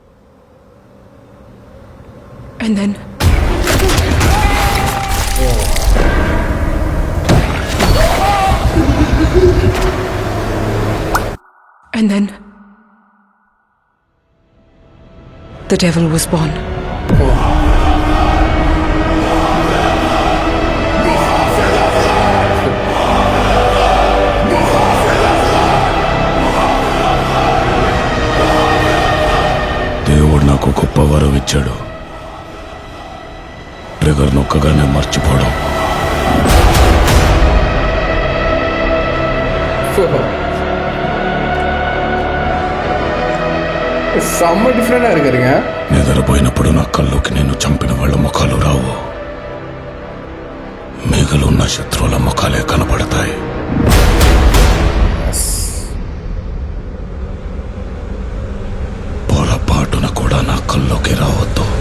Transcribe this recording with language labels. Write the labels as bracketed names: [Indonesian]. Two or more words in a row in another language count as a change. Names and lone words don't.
[English] And then the devil was born. [Telugu] దేవుడు నాకు గొప్ప వరం ఇచ్చాడు. ట్రిగర్ నొక్కగానే మర్చిపోవడం. [Tamil] செம்ம டிஃபரெண்டா இருக்குங்க. [Telugu] నిద్రపోయినప్పుడు నా కల్లోకి నేను చంపిన వాళ్ళ ముఖాలు రావు, మిగిలిన శత్రువుల ముఖాలే కనబడతాయి. పొరపాటున కూడా నా కల్లోకి రావద్దు.